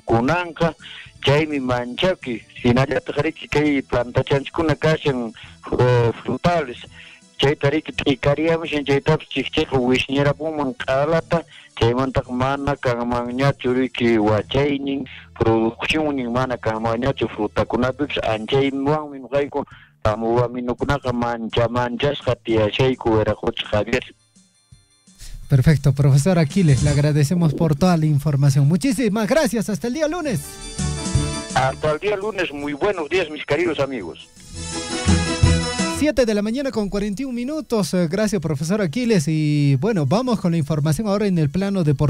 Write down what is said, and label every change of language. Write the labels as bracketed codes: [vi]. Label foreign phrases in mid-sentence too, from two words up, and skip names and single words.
[qu] kunanqa chaymi manchaki, hinallataqarichi kay plantachanchikuna kashan frutales, chaytariki t'ikariyamushan chaytapas chikchayqa wishnirapunman q'alata, chaymantaq mana kanmanñachu riki wachaynin, produccionnin mana kanmanñachu frutakunapipas anchaywanmi nuqayku tamuwaminukunaqa manchashqa tiyashayku Weracocha, [es] Javier. Perfecto, profesor Aquiles, le agradecemos por toda la información. Muchísimas gracias, hasta el día lunes. Hasta el día lunes, muy buenos días, mis queridos amigos. 7 de la mañana con 41 minutos. Gracias, profesor Aquiles. Y bueno, vamos con la información ahora en el plano deportivo.